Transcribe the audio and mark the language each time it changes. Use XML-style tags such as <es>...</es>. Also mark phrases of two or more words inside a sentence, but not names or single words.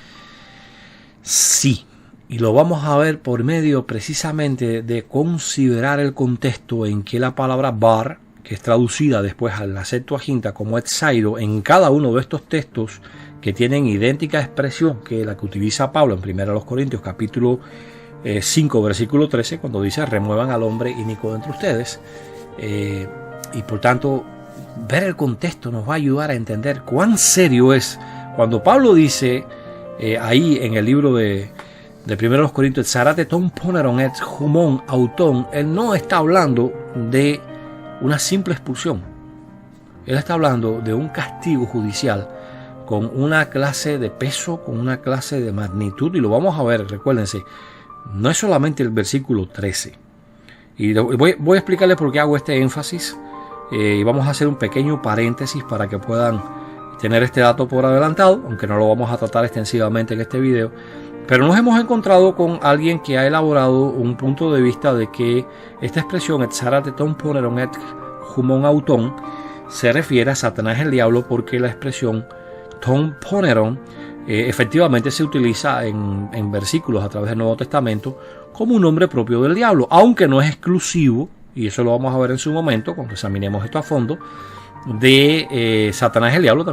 <es>Sí, y lo vamos a ver por medio precisamente de considerar el contexto en que la palabra bar, que es traducida después a la Septuaginta como etzairo, en cada uno de estos textos que tienen idéntica expresión que la que utiliza Pablo en 1 Corintios capítulo 5 versículo 13, cuando dice remuevan al hombre inicuo entre ustedes, y por tanto ver el contexto nos va a ayudar a entender cuán serio es cuando Pablo dice ahí en el libro de 1 Corintios</es> <el>ἐξάρατε τὸν πονηρὸν ἐξ ὑμῶν αὐτῶν.</el> <es>Él no está hablando de una simple expulsión, él está hablando de un castigo judicial con una clase de peso, con una clase de magnitud, y lo vamos a ver, recuérdense, no es solamente el versículo 13. Y voy a explicarles por qué hago este énfasis, y vamos a hacer un pequeño paréntesis para que puedan tener este dato por adelantado, aunque no lo vamos a tratar extensivamente en este video. Pero nos hemos encontrado con alguien que ha elaborado un punto de vista de que esta expresión,</es> <el>ἐξάρατε τὸν πονηρὸν ἐξ ὑμῶν αὐτῶν,</el> <es>se refiere a Satanás el diablo, porque la expresión</es> <el>τὸν πονηρὸν</el> <es>efectivamente se utiliza en versículos a través del Nuevo Testamento como un nombre propio del diablo, aunque no es exclusivo, y eso lo vamos a ver en su momento cuando examinemos esto a fondo, de Satanás el diablo.</es>